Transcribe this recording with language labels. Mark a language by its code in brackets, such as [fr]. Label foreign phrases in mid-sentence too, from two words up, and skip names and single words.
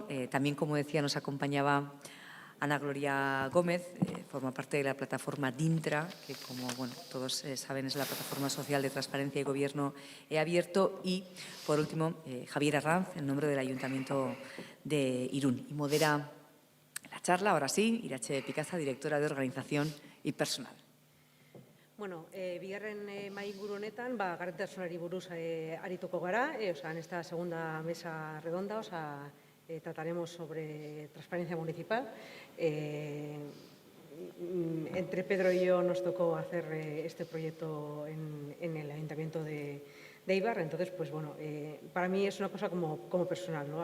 [es] También, como decía, nos acompañaba Ana Gloria Gómez, forma parte de la plataforma DINTRA, que, como todos saben, es la plataforma social de transparencia y Gobierno Abierto. Y, por último, Javier Arranz, en nombre del Ayuntamiento de Irún. Y modera la charla, ahora sí, Irache Picaza, directora de Organización y Personal. [eu] Bueno, bigarren mahai inguru honetan, gardentasunari buruz arituko gara, [es] en esta segunda mesa redonda, trataremos sobre transparencia municipal. entre Pedro y yo nos tocó hacer este proyecto en el Ayuntamiento de Eibar, entonces, pues bueno, para mí es una cosa como personal, ¿no?